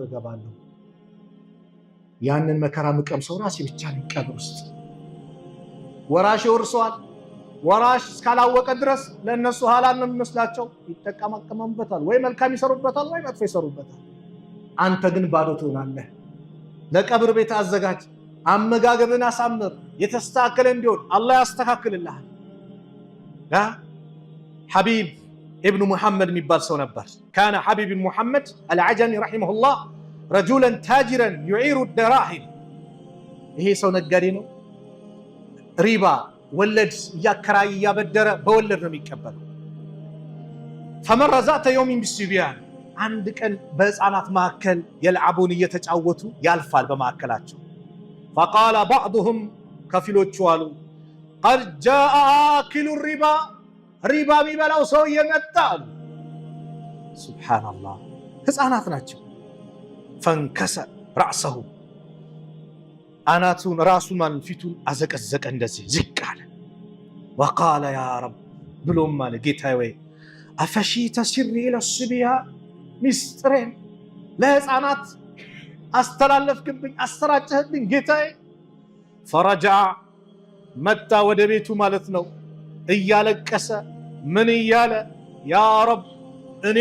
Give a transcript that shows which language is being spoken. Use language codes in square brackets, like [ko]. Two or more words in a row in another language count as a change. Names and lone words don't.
[am] እገባለሁ። ያንን መከራ ምቀምሰው ራሴ ብቻ ነኝ ቀብር ውስጥ። ወራሽ ይወርሰዋል። ወራሽ እስካላወቀ ድረስ ለእነሱ ሐላል ነው የሚመስላቸው። ይጠቀማቀሙበታል፣ ወይ መልካም ይሰሩበታል፣ ወይ መጥፎ ይሰሩበታል። አንተ ግን ባዶ ትሆናለህ። ለቀብር ቤት አዘጋጅ። አመጋገብን አሳምር። የተስተካከለ እንዲሆን አላህ ያስተካክልልሃል። [ar] ሐቢብ ابن محمد [am] የሚባል ሰው ነበር። [ar] كان حبيب بن محمد العجمي رحمه الله رجلا تاجرا يعير الدراهم። [am] ይሄ ሰው ነጋዴ ነው። ሪባ ወለድ ያከራይ ያበደረ በወለድ ነው የሚቀበለው። [ar] فمر ذات يوم بالصبيان [am] አንድ ቀን በህፃናት መካከል የልዓቡን እየተጫወቱ ያልፋል በመካከላቸው። [ar] فقال بعضهم [am] ከፊሎቹ አሉ [ar] قد جاء آكل الربا [am] ሪባ የሚበላው ሰው እየመጣ አሉ። ሱብሃንአላህ ህፃናት ናቸው። [ar] فنكس رأسه [am] አናቱን ራሱን ማን ፊቱን አዘቀዘቀ፣ እንደዚህ ዝቅ አለ። [ar] وقال يا رب [am] ብሎም ማለ ጌታዬ ወይ [ar] أفشيت سري للصبيان [am] ሚስጥሬን ለህፃናት አስተላለፍክብኝ፣ አሰራጨህብኝ ጌታዬ። ፈረጃ መጣ ወደ ቤቱ ማለት ነው እያለቀሰ ምን እያለ [ar] يا رب [am] እኔ